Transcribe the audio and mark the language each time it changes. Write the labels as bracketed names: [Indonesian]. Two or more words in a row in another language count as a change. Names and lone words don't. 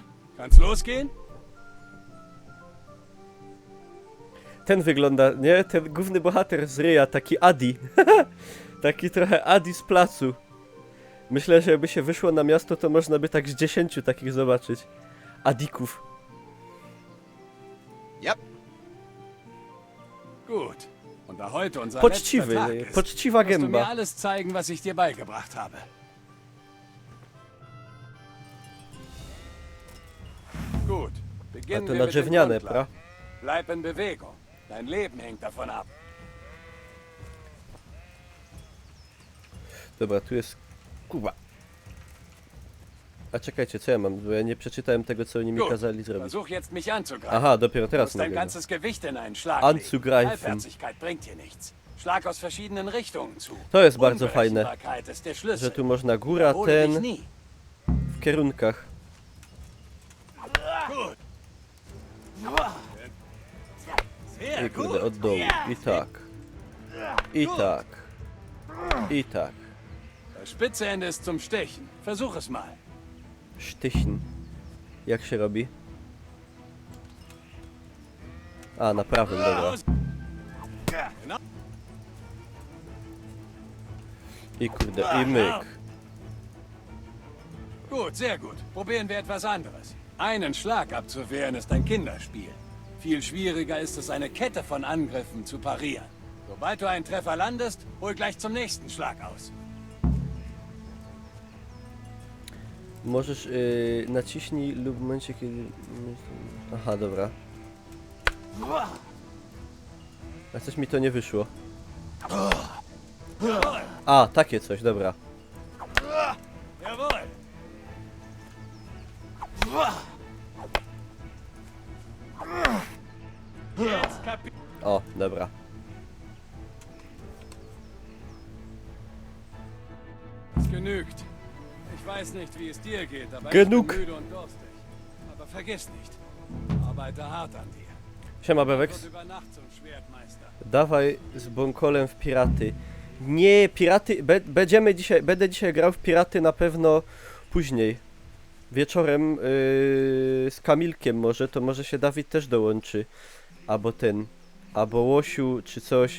[German] Kann's losgehen? [Polish] Ten wygląda, nie? Ten główny bohater z ryja, taki Adi. Taki trochę Adi z placu. Myślę, że jakby się wyszło na miasto, to można by tak z 10 takich zobaczyć. Adików. [German] Yep. Gut. Und da heute unser [Polish] Poczciwy, [German] letzter Tag ist, [Polish] poczciwa [German] musst du mir [Polish] gęba. [German] alles zeigen, was ich dir beigebracht habe. Gut. [Polish] A [German] Beginnen [Polish] to [German] wir [Polish] na [German] mit dem [Polish] drewniane, [German] Grundplan. [Polish] pra? [German] Bleib in Bewegung. Dein Leben hängt davon ab. [Polish] Dobra, tu jest... Kuba. A czekajcie, co ja mam? Bo ja nie przeczytałem tego, co oni mi [German] Gut. [Polish] kazali zrobić. [German] Versuch jetzt mich anzugreifen. [Polish] Aha, dopiero [German] Du [Polish] teraz [German] musst dein [Polish] mogę. [German] ganzes Gewicht in einen Schlag legen. Anzugreifen. Halbherzigkeit bringt dir nichts. Schlag aus verschiedenen Richtungen zu. [Polish] To jest bardzo fajne, [German] Unberechenbarkeit ist der Schlüssel. [Polish] że tu można góra, [German] Wiederhole dich [Polish] ten... [German] nie. [Polish] w kierunkach. [German] Gut. [Polish] I kurde, od dołu. I tak. I tak. I tak. [German] Das spitze Ende ist zum Stechen. Versuch es mal. [Polish] Sztychen. Jak się robi? A, na prawym, dobra. I kurde, i myk. [German] Gut, sehr gut. Probieren wir etwas anderes. Einen Schlag abzuwehren ist ein Kinderspiel. Viel schwieriger ist es, eine Kette von Angriffen zu parieren. Sobald du einen Treffer landest, hol gleich zum nächsten Schlag aus. [Polish] Możesz naciśnij lub w momencie, kiedy... Aha, dobra. A coś mi to nie wyszło. A, takie coś, dobra. [German] Jawohl. [Polish] O, dobra. [German] Es genügt. Ich weiß nicht, wie es dir geht, aber Genug. ich bin müde und durstig. Aber vergiss nicht, arbeite hart an dir. [Polish] Siema, [German] Und [Polish] Bewex. [German] über Nacht zum Schwertmeister. [Polish] Dawaj z Bonkolem w piraty. Nie, piraty... Będę dzisiaj grał w piraty na pewno później. Wieczorem z Kamilkiem może, to może się Dawid też dołączy. Albo ten, albo Łosiu, czy coś.